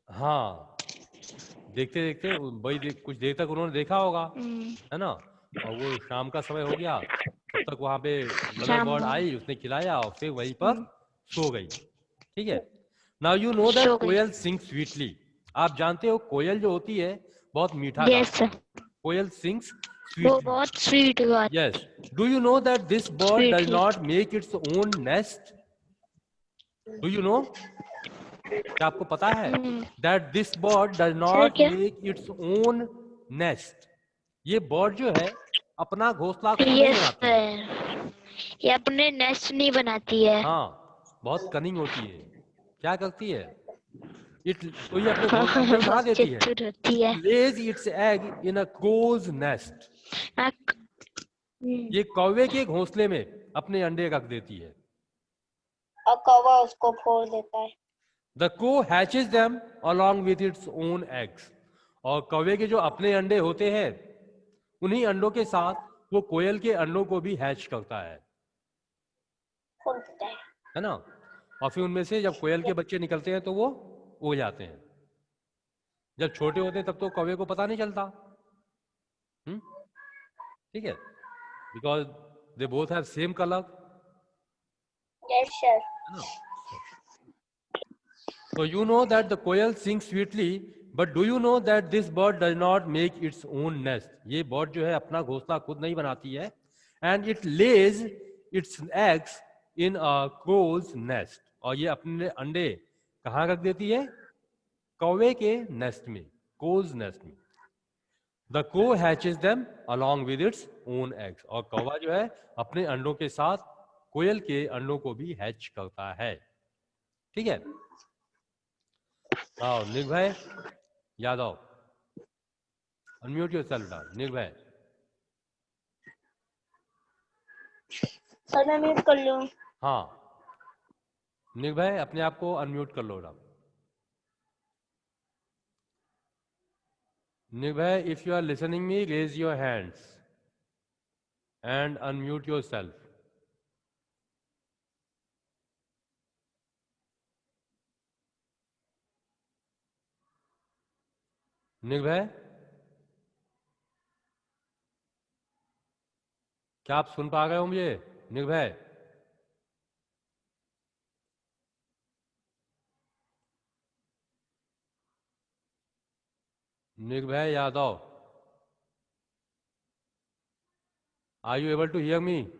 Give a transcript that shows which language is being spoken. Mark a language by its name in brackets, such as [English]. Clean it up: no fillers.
[Hindi] हाँ देखते देखते वही कुछ देर तक उन्होंने देखा होगा है ना. और वो शाम का समय हो गया तब तक वहां पे मदर बर्ड आई उसने खिलाया और फिर वहीं पर सो गई. ठीक है. [English] Now you know that koel sing sweetly. [Hindi] आप जानते हो कोयल जो होती है बहुत मीठा गाती है. [English] koel sings [Hindi] वो बहुत स्वीट बात. [English] Yes. Do you know that this bird does not make its own nest? Do you know? [Hindi] क्या आपको पता है? [English] That this bird does not make its own nest. [Hindi] ये बर्ड जो है अपना घोंसला खुद नहीं बनाती है. ये अपने नेस्ट नहीं बनाती है. हाँ बहुत कनिंग होती है. क्या करती है? तो ये अपने घोंसले में कहाँ देती है? [English] Lays its egg in a crow's nest. [Hindi] ये कौवे के घोंसले में अपने अंडे रख देती है और कौवा उसको फोड़ देता है. [English] The crow hatches them along with its own eggs. [Hindi] और कौवे के जो अपने अंडे होते हैं उन्हीं अंडों के साथ वो कोयल के अंडों को भी हैच करता है ना. और फिर उनमें से जब कोयल के बच्चे निकलते हैं तो वो उड़ जाते हैं. जब छोटे होते हैं तब तो कौवे को पता नहीं चलता. ठीक है. [English] Because they both have same color. Yes, sir. So you know that the koel sings sweetly, but do you know that this bird does not make its own nest? [Hindi] ये bird जो है अपना घोंसला खुद नहीं बनाती है. [English] And it lays its eggs in a crow's nest. [Hindi] और ये अपने अंडे कहाँ रख देती है? कौवे के नेस्ट में, crow's nest में. [English] The crow hatches them along with its own eggs. [Hindi] और कौवा जो है अपने अंडों के साथ कोयल के अंडों को भी हैच करता है. ठीक है. आओ निर्भय यादव [English] Unmute yourself down. [Hindi] निर्भय सर मैं म्यूट कर लूं. हाँ निर्भय अपने आप को अनम्यूट कर लो ना. [English] Nirbhay, if you are listening me, raise your hands and unmute yourself. [Hindi] Nirbhay, क्या आप सुन पा रहे हो मुझे? [English] Nirbhay Nirbhay Yadav, are you able to hear me?